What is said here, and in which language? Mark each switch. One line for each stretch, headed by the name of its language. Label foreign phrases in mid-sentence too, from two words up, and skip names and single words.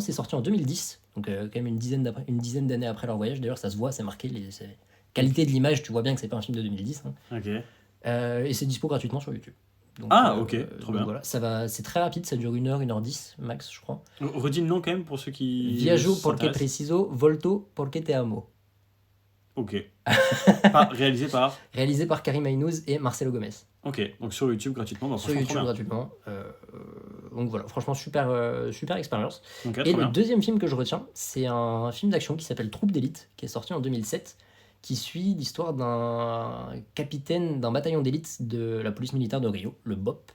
French: C'est sorti en 2010, donc quand même une dizaine d'années après leur voyage. D'ailleurs, ça se voit, c'est marqué. Qualité de l'image, tu vois bien que c'est pas un film de 2010. Hein. Ok. Et c'est dispo gratuitement sur YouTube. Donc, Ok, trop donc bien. Voilà, c'est très rapide, ça dure 1h, 1h10 max, je crois. Redis le nom quand même pour ceux qui. Viajo porque s'intéressent. preciso, volto porque te amo. Ok. Réalisé par. Réalisé par Karim Aynouz et Marcelo Gomes. Ok, donc sur YouTube gratuitement. Bah, Sur franchement, YouTube trop bien. gratuitement. Donc voilà, franchement, super expérience. Ok, Et trop le bien. deuxième film que je retiens, c'est un film d'action qui s'appelle Troupe d'élite, qui est sorti en 2007, qui suit l'histoire d'un capitaine d'un bataillon d'élite de la police militaire de Rio, le BOP.